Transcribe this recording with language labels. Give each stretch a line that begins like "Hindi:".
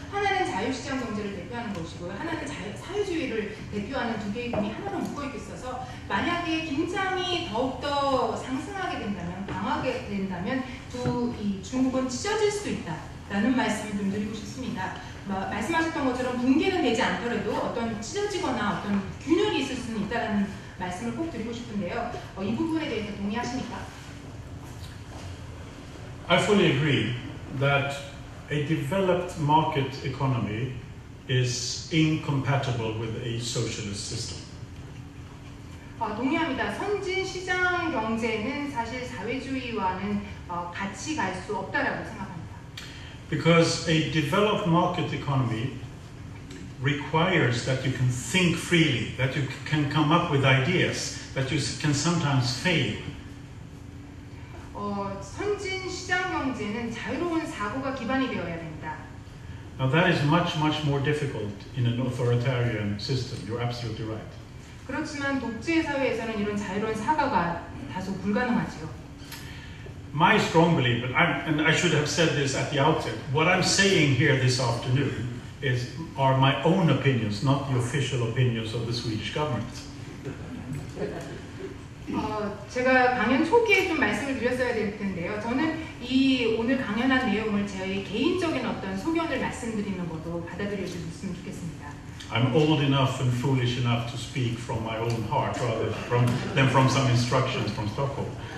Korean: 하나는 자유시장 경제를 대표하는 것이고요. 하나는 사회주의를 대표하는 두 개의 공이 하나로 묶어 있어서 만약에 긴장이 더욱더 상승하게 된다면, 강하게 된다면 이 중국은 찢어질 수 있다라는 말씀을 좀 드리고 싶습니다. 말씀하셨던 것처럼 붕괴는 되지 않더라도 어떤 찢어지거나 어떤 균열이 있을 수는 있다라는 말씀을 꼭 드리고 싶은데요. 이 부분에 대해서 동의하십니까?
English: I fully agree that a developed market economy is incompatible with a socialist system.
Korean: 동의합니다. 선진 시장 경제는 사실 사회주의와는 같이 갈 수 없다라고 생각합니다.
English: Because a developed market economy requires that you can think freely, that you can come up with ideas, that you can sometimes fail.
Korean: 선진 시장 경제는 자유로운 사고가 기반이 되어야 됩니다.
English: Now that is much more difficult in an authoritarian system. You're absolutely right.
Korean: 그렇지만 독재 사회에서는 이런 자유로운 사고가 다소 불가능하지요.
English: My strong belief, and I should have said this at the outset, what I'm saying here this afternoon are my own opinions, not the official opinions of the Swedish government.
Korean: 제가 강연 초기에 좀 말씀을 드렸어야 될 텐데요. 저는 이 오늘 강연한 내용을 저희 개인적인 어떤 소견을 말씀드리는 것도 받아들여 주셨으면 좋겠습니다.
English: I'm old enough and foolish enough to speak from my own heart rather than from some instructions from Stockholm.